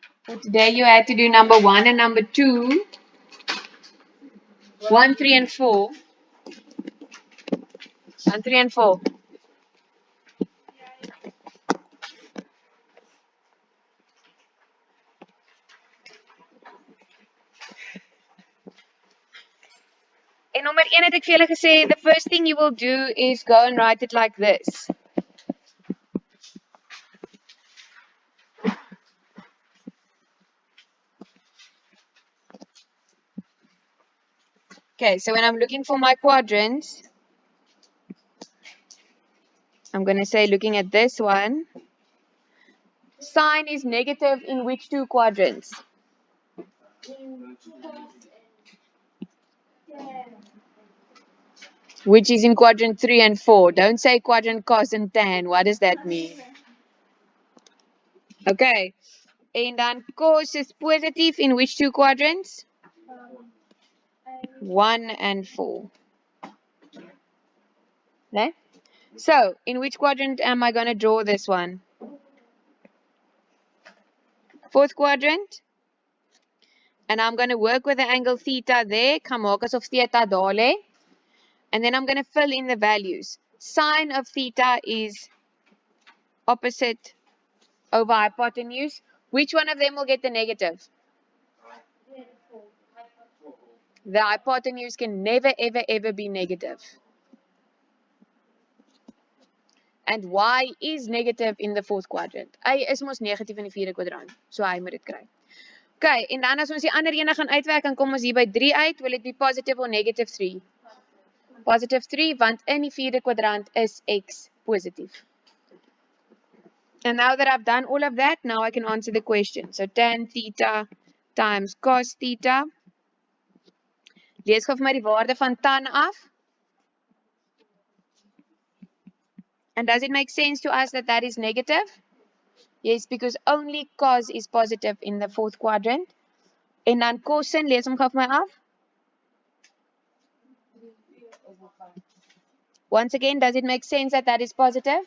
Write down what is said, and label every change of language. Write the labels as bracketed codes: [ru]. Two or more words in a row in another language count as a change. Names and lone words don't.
[en] Today you had to do number 1 and number 2. 1, 3, and 4. 1, 3, and 4. [af] En nommer 1 het ek vir julle gesê, [en] the first thing you will do is go and write it like this. Okay, so when I'm looking for my quadrants, I'm going to say looking at this one, sign is negative in which two quadrants? Which is in quadrant 3 and 4. Don't say quadrant cos and tan. What does that mean? Okay. [af] En dan cos is positief [en] in which two quadrants? 1 and 4. Okay? So, in which quadrant am I going to draw this one? Fourth quadrant. And I'm going to work with the angle theta there. [af] Gaan maak asof theta daar lê. [en] And then I'm going to fill in the values. Sine of theta is opposite over hypotenuse. Which one of them will get the negative? The hypotenuse can never, ever, ever be negative. And y is negative in the fourth quadrant. [af] Y is mos negatief in die vierde kwadrant. So hy moet dit kry. Okay, en dan as ons die ander ene gaan uitwerk, dan kom ons hier by 3 uit. [en] Will it be positive or negative 3? Positive 3, [af] want in die vierde kwadrant is x positief. [en] And now that I've done all of that, now I can answer the question. So tan theta times cos theta. [af] Lees gou vir my die waarde van tan af. [en] And does it make sense to us that that is negative? Yes, because only cos is positive in the fourth quadrant. [af] En dan cosin, lees hom gou vir my af. [en] Once again, does it make sense that that is positive?